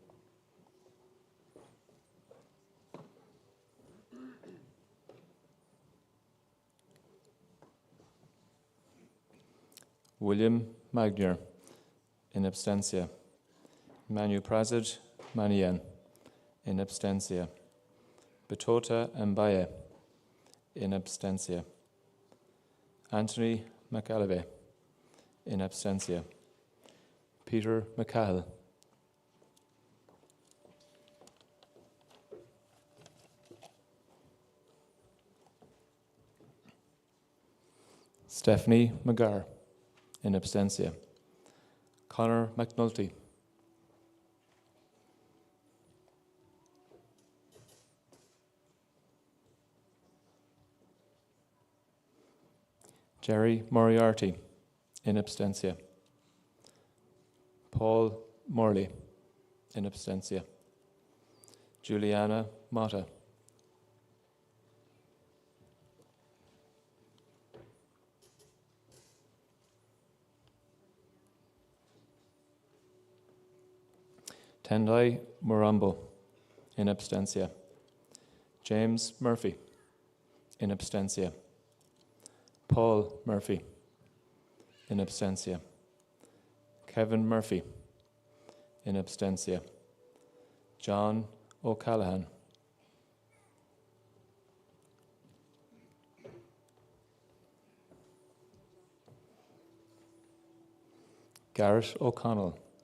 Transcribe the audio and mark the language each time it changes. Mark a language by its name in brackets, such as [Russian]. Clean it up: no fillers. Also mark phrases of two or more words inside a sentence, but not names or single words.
[English] William Magnier, [Latin] in absentia. [English] Manu Prazid Manian, [Latin] in absentia. [English] Betota Mbaye, [Latin] in absentia. [English] Anthony McAlevey, [Latin] in absentia. [English] Peter McCall. Stephanie McGarr, [Latin] in absentia. [English] Conor McNulty. Jerry Moriarty, [Latin] in absentia. [English] Paul Morley, [Latin] in absentia. [English] Juliana Mata. Tendai Murambo, [Latin] in absentia. [English] James Murphy, [Latin] in absentia. [English] Paul Murphy, [Latin] in absentia. [English] Kevin Murphy, [Latin] in absentia. [English] John O'Callaghan. Garrett O'Connell.